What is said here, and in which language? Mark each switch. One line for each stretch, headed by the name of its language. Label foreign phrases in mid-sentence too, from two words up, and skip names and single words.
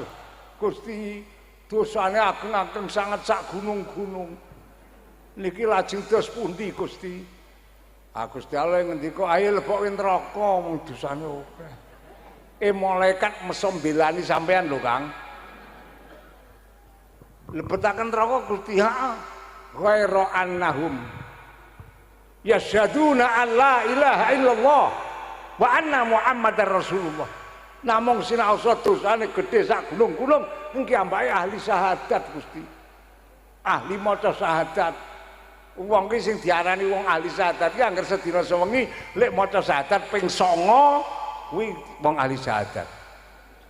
Javanese: Gusti dosane ageng-ageng sangat sak gunung-gunung niki lajeng dos pundi Gusti? Gusti Allah ngendika ayo lebokke neraka wong dosane akeh. Malaikat mesem belani sampean lho Kang. Lebetaken neraka Gusti
Arabic: غير أنهم يشهدون أن لا إله إلا الله وأن محمدا رسول الله.
Javanese: Namung sinaosa dosane gedhe sak gunung-gunung engki ambake ahli syahadat Gusti. Ahli maca syahadat. Wong ki sing diarani wong ahli syahadat ki angger sedina sewengi lek maca syahadat ping 9 kuwi wong ahli syahadat.